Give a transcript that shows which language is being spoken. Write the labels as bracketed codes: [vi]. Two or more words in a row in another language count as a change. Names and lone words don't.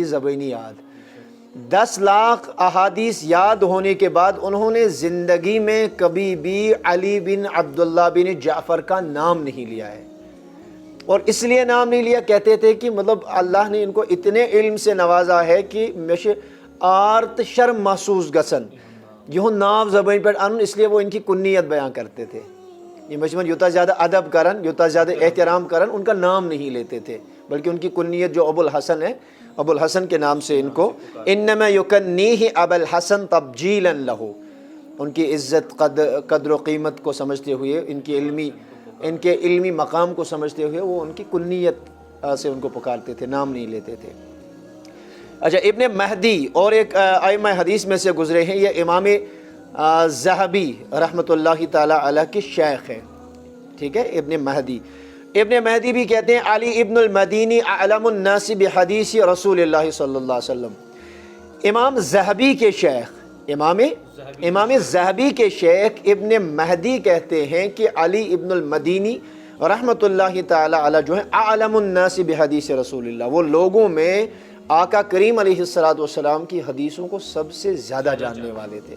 [ur] زبانی یاد، 10 لاکھ احادیث یاد ہونے کے بعد انہوں نے زندگی میں کبھی بھی علی بن عبداللہ بن جعفر کا نام نہیں لیا ہے، اور اس لیے نام نہیں لیا، کہتے تھے کہ مطلب اللہ نے ان کو اتنے علم سے نوازا ہے کہ مجھے [ks] آرت شرم محسوس گسن [ur] یہ نام زبان پر ان، اس لیے وہ ان کی کنیت بیان کرتے تھے۔ یہ مجموعہ [ks] یوتا زیادہ ادب کرن، یوتا زیادہ احترام کرن، [ur] ان کا نام نہیں لیتے تھے، بلکہ ان کی کنیت جو ابو الحسن ہے، ابو الحسن کے نام سے ان کو [ar] انما یکنیہ ابو الحسن تبجیلا لہ، [ur] ان کی عزت قدر و قیمت کو سمجھتے ہوئے، ان کے علمی مقام کو سمجھتے ہوئے وہ ان کی کنیت سے ان کو پکارتے تھے، نام نہیں لیتے تھے۔ اچھا، ابن مہدی اور ایک ائمہ حدیث میں سے گزرے ہیں، یہ امام ذہبی [ar] رحمۃ اللہ تعالی علیہ [ur] کے شیخ ہیں، ٹھیک ہے، ابن مہدی بھی کہتے ہیں علی ابن المدینی [ar] اعلم الناس بحدیث رسول اللہ صلی اللہ علیہ وسلم۔ [ur] امام ذہبی کے شیخ، امام ذہبی کے شیخ ابن مہدی کہتے ہیں کہ علی ابن المدینی [ar] رحمۃ اللہ تعالی علیہ [ur] جو ہیں [ar] اعلم الناس بحدیث رسول اللہ، [ur] وہ لوگوں میں آقا کریم [ar] علیہ السلام [ur] کی حدیثوں کو سب سے زیادہ جاننے والے تھے۔